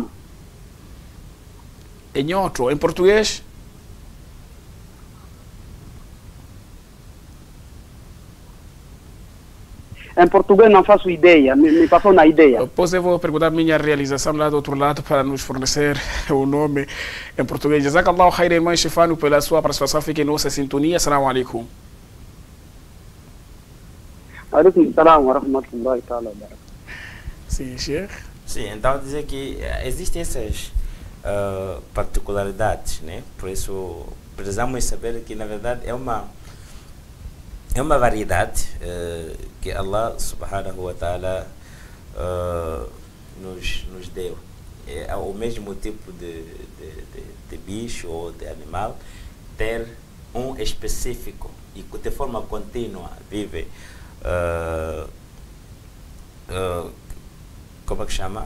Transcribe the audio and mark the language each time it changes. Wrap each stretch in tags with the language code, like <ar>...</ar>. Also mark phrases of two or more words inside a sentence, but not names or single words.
<pt>Enhoto, em português? Em português não faço ideia, me passou na ideia. Depois eu vou perguntar a minha realização lá do outro lado para nos fornecer o nome em português.</pt> <ar>جزاك الله خيرا,</ar> <pt>irmão Estefânio, pela sua participação. Fique em nossa sintonia.</pt> <ar>السلام عليكم. عليكم السلام ورحمة الله تعالى وبركاته.</ar> <pt>Sim, Sheikh. Sim, então dizer que existem essas particularidades, né? Por isso precisamos saber que na verdade é uma variedade que</pt> <ar>الله سبحانه وتعالى</ar> <pt>nos deu. É o mesmo tipo de bicho ou de animal ter um específico e de forma contínua vive como é que chama?</pt>